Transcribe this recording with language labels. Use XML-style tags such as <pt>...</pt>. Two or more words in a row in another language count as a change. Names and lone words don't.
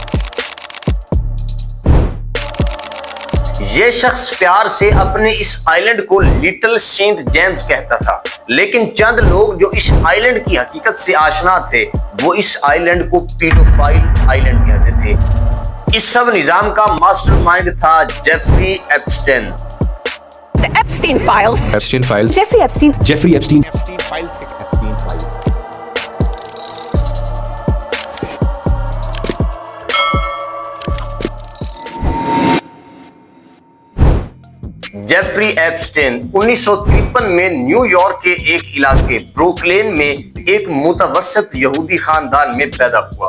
<ur>یہ شخص پیار سے اپنے اس آئی لینڈ کو لٹل سینٹ جیمز کہتا تھا، لیکن چند لوگ جو اس آئی لینڈ کی حقیقت سے آشنا تھے وہ اس آئی لینڈ کو</ur> <en>paedophile island</en> <ur>کہتے تھے۔ اس سب نظام کا</ur> <en>master mind</en> <ur>تھا جیفری ایپسٹین۔</ur> <en>The Epstein Files. Epstein Files. Jeffrey Epstein. Jeffrey Epstein. Epstein Files. Epstein Files.</en> <ur>جیفری ایپسٹین 1953 میں نیو یارک کے ایک علاقے بروکلین میں ایک متوسط یہودی خاندان میں پیدا ہوا۔</ur>